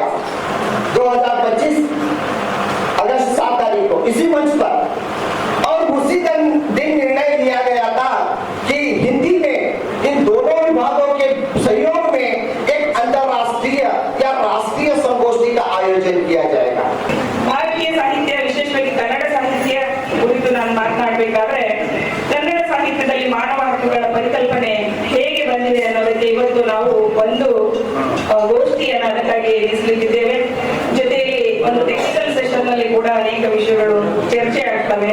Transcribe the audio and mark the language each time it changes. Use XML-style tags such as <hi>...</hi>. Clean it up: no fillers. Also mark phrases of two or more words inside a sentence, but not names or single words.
<hi>2025 अगस्त 7 तारीख को इसी मंच पर, और उसी दिन निर्णय लिया गया था कि हिंदी में इन दोनों विभागों के सहयोग में एक अंतरराष्ट्रीय या राष्ट्रीय संगोष्ठी का आयोजन किया जाएगा।</hi> <kn>ಭಾರತೀಯ ಸಾಹಿತ್ಯ, ವಿಶೇಷವಾಗಿ ಕನ್ನಡ ಸಾಹಿತ್ಯ ಕುರಿತು ನಾನು ಮಾತನಾಡಬೇಕಾದ್ರೆ, ಕನ್ನಡ ಸಾಹಿತ್ಯದಲ್ಲಿ ಮಾನವ ಹಕ್ಕುಗಳ ಪರಿಕಲ್ಪನೆ ಹೇಗೆ ಬಂದಿದೆ ಅನ್ನೋದಕ್ಕೆ ಇವತ್ತು ನಾವು ಒಂದು ಗೋಷ್ಠಿಯನ್ನು ಅದಕ್ಕಾಗಿ ಎನಿಸಲಿದ್ದೇವೆ. ಜೊತೆಯಲ್ಲಿ ಒಂದು</kn> <en>technical session</en> <kn>ನಲ್ಲಿ ಕೂಡ ಅನೇಕ ವಿಷಯಗಳು ಚರ್ಚೆ ಆಗ್ತವೆ.</kn>